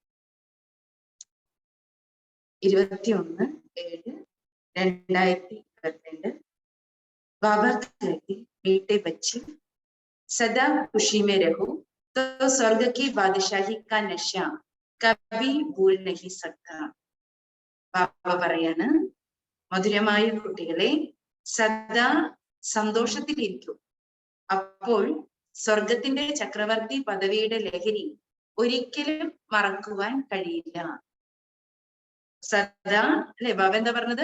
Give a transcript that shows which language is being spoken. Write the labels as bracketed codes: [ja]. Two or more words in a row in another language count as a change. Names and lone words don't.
[hi] 21/7/2022 बाबा कहती बेटे बच्चे सदा खुशी में रहो तो स्वर्ग की बादशाही का नशा कभी भूल नहीं सकता. [ml] ബാബ പറയാണ്, മധുരമായ കുട്ടികളെ സദാ സന്തോഷത്തിലിരിക്കും, അപ്പോൾ സ്വർഗത്തിന്റെ ചക്രവർത്തി പദവിയുടെ ലഹരി ഒരിക്കലും മറക്കുവാൻ കഴിയില്ല. സദാ അല്ലെ ബാബ എന്താ പറഞ്ഞത്?